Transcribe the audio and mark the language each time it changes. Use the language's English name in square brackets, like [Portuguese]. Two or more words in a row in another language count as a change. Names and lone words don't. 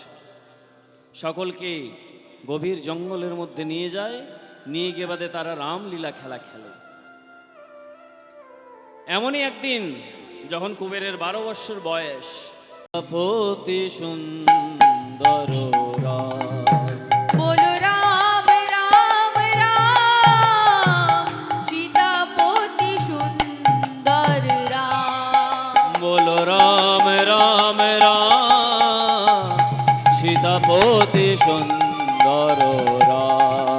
[Bangla] সকলকে গভীর জঙ্গলের মধ্যে নিয়ে যায়, নিয়ে গিয়ে বাদে তারা রামলীলা খেলা খেলে। এমনই একদিন যখন কুবেরের 12 বৎসর বয়স, পতি সুন্দর [Hindi] बोलो राम राम राम सीतापति सुंदर राम बोलो राम राम राम सीतापति सुंदर राम।